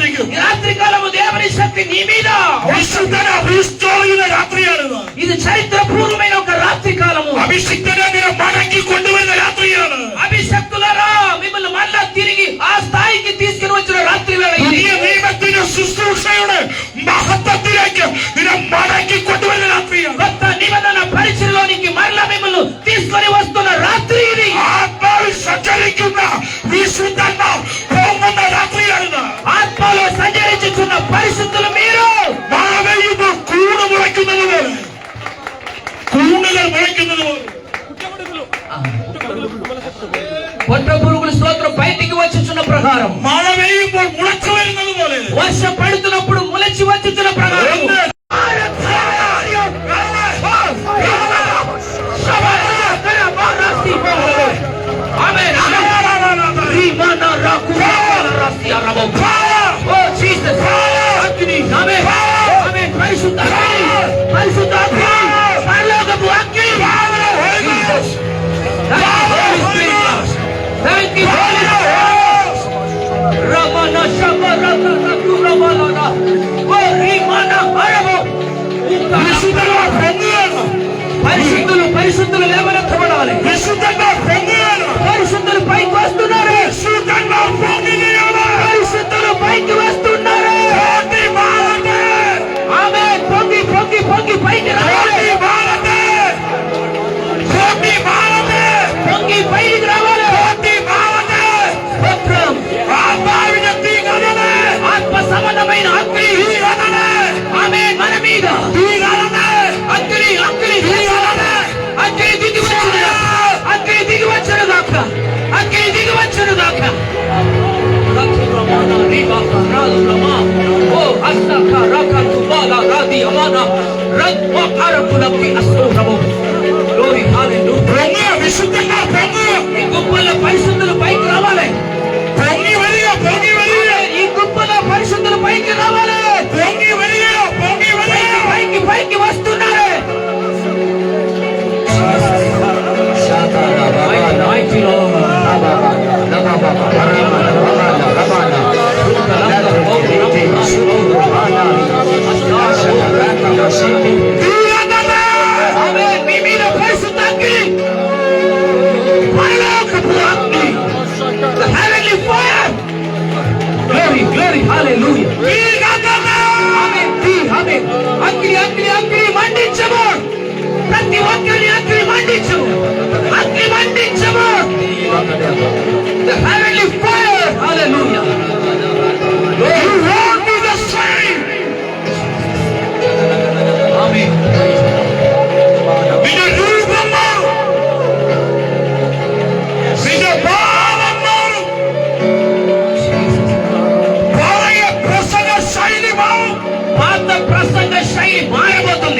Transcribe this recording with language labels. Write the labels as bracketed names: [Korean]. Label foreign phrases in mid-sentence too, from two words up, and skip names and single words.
[Telugu] ఈ రాత్రి కాలము దేవుని శక్తి నీ మీద [Malayalam] വിശുദ്ധന അഭിഷിക്തനായ രാത്രിയാണ്. [Telugu] ఇది చరిత్ర పూర్వమైన ఒక రాత్రి కాలము. [Malayalam] അഭിഷിക്തനെ നിന്നെ മടക്കി കൊണ്ടുവരുന്ന രാത്രിയാണ്. [Telugu] అభిషక్తులారా మిమ్మల్ని మళ్ళా తిరిగి ఆ స్థాయికి తీసుకుని వచ్చిన రాత్రి వేళ ఇది. [Malayalam] പുതിയ നിയമത്തിന്റെ ശുശ്രൂഷയുടെ മഹത്വത്തിലേക്ക് നിന്നെ മടക്കി കൊണ്ടുവരുന്ന രാത്രിയാണ്. [Telugu] కొత్త నిబంధన పరిచయలోనికి మళ్ళా మిమ్మల్ని తీసుకొని వస్తున్న రాత్రి ఇది. [Malayalam] ആത്മാവിൽ സഞ്ചരിക്കുന്ന വിശുദ്ധന്മാർ പോകുന്ന രാത്രിയാണ്. [Telugu] ఆత్మలో సంచరించుచున్న పరిశుద్ధులు మీరు. [Malayalam] മഴ പെയ്യുമ്പോൾ കൂണ് മുളയ്ക്കുന്നത് പോലെ, കൂണുകൾ മുളയ്ക്കുന്നത് പോലെ, [Telugu] పొట్ట పురుగుల స్తోత్రం బయటికి వచ్చుచున్న ప్రకారం, [Malayalam] മഴ പെയ്യുമ്പോൾ മുളച്ചു വരുന്നത് പോലെ, [Telugu] వర్షం పడుతున్నప్పుడు ములచి వచ్చుచున్న ప్రకారం ఆమేన్. రీమానా రాకుమారా రాసియా రబో. ఓ జీసస్. అగ్ని. ఆమేన్. ఆమేన్. పరిశుద్ధ అగ్ని. పరిశుద్ధ అగ్ని. పరలోకపు అగ్ని. జీసస్. [English] Thank you, Holy Spirit. Ramana Shabarata Rakurabala. Oh, Rimana Harabo. [Malayalam] വിശുദ്ധന്മാർ പൊങ്ങുകയാണ്. [Telugu] పరిశుద్ధులు లేవనెత్తబడాలి. [Malayalam] വിശുദ്ധന്മാർ పొంగుകയാണ്. [Telugu] పరిశుద్ధులు పైకి వస్తున్నారు. [Malayalam] വിശുദ്ധന്മാർ പൊങ്ങുകയാണ്. [Telugu] పరిశుద్ధులు పైకి వస్తున్నారు. [Malayalam] പൊങ്ങി മാറട്ടെ. [Telugu] ఆమేన్. పొంగి పొంగి పొంగి పైకి రావాలి. [Malayalam] പൊങ്ങി മാറട്ടെ. പൊങ്ങി മാറട്ടെ. [Telugu] పొంగి పైకి రావాలి. [Malayalam] പൊങ്ങി മാറട്ടെ. [Telugu] స్తోత్రం. [Malayalam] ആത്മാവിന്റെ തീ കടലേ. [Telugu] ఆత్మ సంబంధమైన అగ్ని. [Malayalam] തീ കടലേ. [Telugu] ఆమేన్. మన మీద [Malayalam] തീ കടലേ. [Telugu] అగ్ని అగ్ని [Malayalam] തീ കടലേ. [Telugu] అగ్ని దిగి వచ్చును. అగ్ని దిగి వచ్చును గాక. అగ్ని దిగి వచ్చును గాక. రక్షరమాన రిబాక రాదురమా. ఓ అస్తక రకతుబాల రాది అమానా రత్వ అరకులకి అస్తోరము. [English] Glory hallelujah. [Malayalam] പൊങ്ങുക. വിശുദ്ധന്മാർ പൊങ്ങുക. [Telugu] ఈ గుంపులో పరిశుద్ధులు పైకి రావాలి. [Malayalam] പൊങ്ങി വരിക. പൊങ്ങി വരിക. [Telugu] ఈ గుంపులో పరిశుద్ధులు పైకి రావాలి. [Malayalam] പൊങ്ങി വരിക. പൊങ്ങി വരിക. [Telugu] పైకి పైకి వస్తున్నారు. [English] Mighty Lord. [Malayalam] തീ കടലേ. [Telugu] ఆమేన్. మీ మీద పరిశుద్ధ అగ్ని. పరలోకపు అగ్ని. [English] The heavenly fire. Glory, glory, hallelujah. [Malayalam] തീ കടലേ. [Telugu] ఆమేన్. ఆమేన్. అగ్ని అగ్ని అగ్ని మండించము. ప్రతి ఒక్కరిని అగ్ని మండించము. అగ్ని మండించము. [English] The heavenly fire. Hallelujah. You won't be the same. [Telugu] ఆమేన్. [Malayalam] നിന്റെ രൂപം മാറും. നിന്റെ ഭാവം മാറും. പഴയ പ്രസംഗ ശൈലി മാറും. [Telugu] పాత ప్రసంగ శైలి మారబోతుంది.